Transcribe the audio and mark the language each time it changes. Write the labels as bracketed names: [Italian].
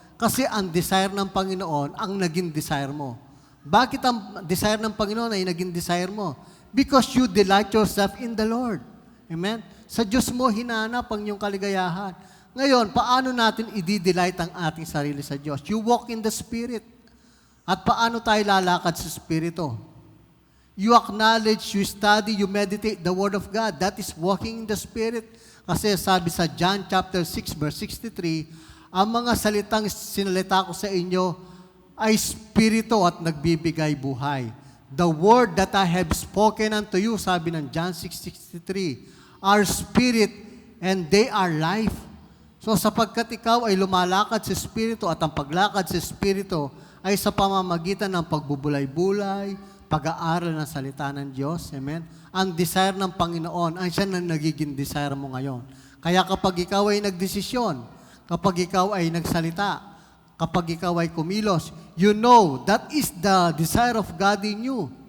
[Filipino] Kasi ang desire ng Panginoon ang naging desire mo. Bakit ang desire ng Panginoon ay naging desire mo? [English] Because you delight yourself in the Lord. Amen? [Filipino] Sa Diyos mo hinanap ang iyong kaligayahan. Ngayon, paano natin i-delight ang ating sarili sa Diyos? [English] You walk in the Spirit. [Filipino] At paano tayo lalakad sa Espiritu? [English] You acknowledge, you study, you meditate the Word of God. That is walking in the Spirit. [Filipino] Kasi sabi sa John chapter 6 verse 63, ang mga salitang sinalita ko sa inyo ay Espiritu at nagbibigay buhay. [English] The word that I have spoken unto you, [Filipino] sabi ng [English] John 6:63, are Spirit and they are life. [Filipino] So sapagkat ikaw ay lumalakad sa Espiritu at ang paglakad sa Espiritu ay sa pamamagitan ng pagbubulay-bulay, pag-aaral ng salita ng Diyos. Amen? Ang desire ng Panginoon, ang siya na nagiging desire mo ngayon. Kaya kapag ikaw ay nagdesisyon, kapag ikaw ay nagsalita, kapag ikaw ay kumilos, [English] you know that is the desire of God in you.